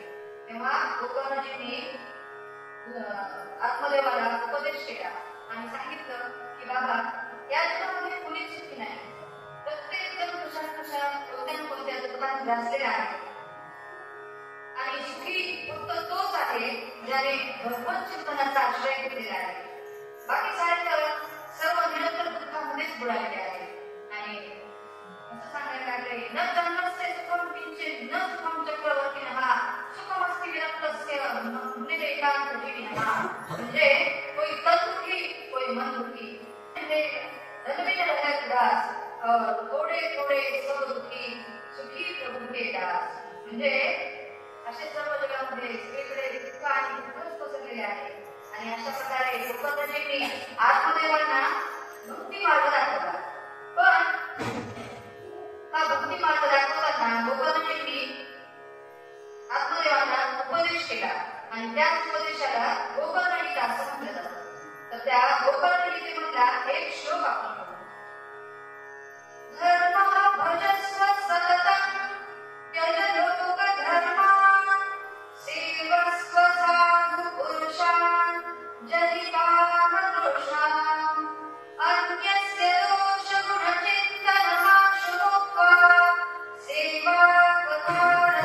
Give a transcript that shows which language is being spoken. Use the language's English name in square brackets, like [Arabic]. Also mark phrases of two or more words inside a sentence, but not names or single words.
[Marathi] तेव्हा गोकर्णजींनी आत्मदेवाला उपदेश केला आणि सांगितलं की बाबा या जगामध्ये कुणीच सुखी नाही, प्रत्येक जण कशा कोणत्या दुःखात ग्रासलेला आहे आणि सुखी फक्त तोच आहे ज्याने भगवत चिंतनाचा आश्रय घेतलेला आहे. बाकी सारे सर्व निरंतर दुःखामध्येच बुडालेले आहे. आणि असं सांगायला लागले [Sanskrit] न जन्मस्य सुखम किंचित न सुखम चक्रवर्तीनः सुखमस्ति विरक्तस्य मुनिरेकांत जीविनः. [Hindi] म्हणजे कोई तन दुखी कोई मन दुखी, म्हणजे धनवीन रहत दास और थोडे थोडे सब दुखी सुखी प्रभु के दास. [Marathi] म्हणजे असे सर्व जगामध्ये सगळीकडे दुःख आणि दुःखच पसरलेले आहे. आणि अशा प्रकारे गोकर्णजींनी आत्मदेवांना भक्ती मार्ग दाखवला. पण हा भक्ती मार्ग दाखवताना गोकर्णजींनी आत्मदेवांना उपदेश केला आणि त्याच उपदेशाला गोकर्णगीता असं म्हटलं जातं. तर त्या गोकर्णगीतेमधला एक श्लोक आपण [Sanskrit] धर्म भजस्व सततं त्यज लोकधर्मान् सेवस्व साधु पुरुषान् जहि कामदोषान् अन्यस्य दोषगुणचिन्तनमाशु भूत्वा सेवा कथा